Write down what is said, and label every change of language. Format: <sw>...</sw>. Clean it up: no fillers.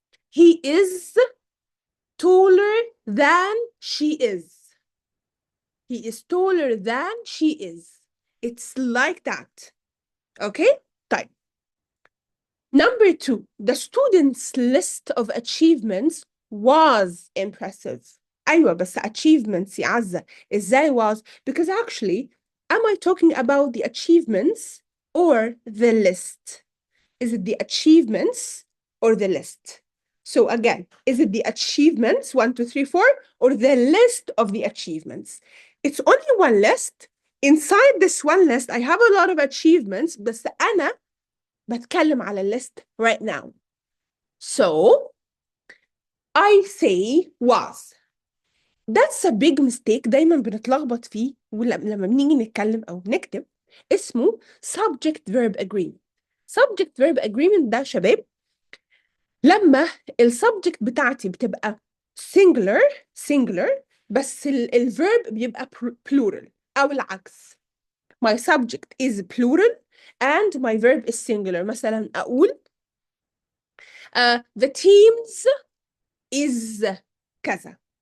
<en>He is taller than she is. He is taller than she is. It's like that. Okay?</en> <ar>طيب.</ar> <en>Number 2, the student's list of achievements was impressive.</en> <ar>أيوة بس achievements يا عزة إزاي was?</ar> <en>Because actually, am I talking about the achievements or the list? Is it the achievements or the list? So again, is it the achievements, 1, 2, 3, 4, or the list of the achievements? It's only one list. Inside this one list, I have a lot of achievements,</en> <ar>بس أنا بتكلم على</ar> <en>list right now. So, I say was. That's a big mistake</en> <ar>دايما بنتلخبط فيه لما بنيجي نتكلم أو نكتب اسمه subject verb agreement. subject verb agreement ده شباب لما السبجكت بتاعتي بتبقى singular بس الverb بيبقى plural أو العكس.</ar> <en>My subject is plural and my verb is singular.</en> <ar>مثلا أقول</ar> <en>the teams is</en> <ar>كذا.</ar>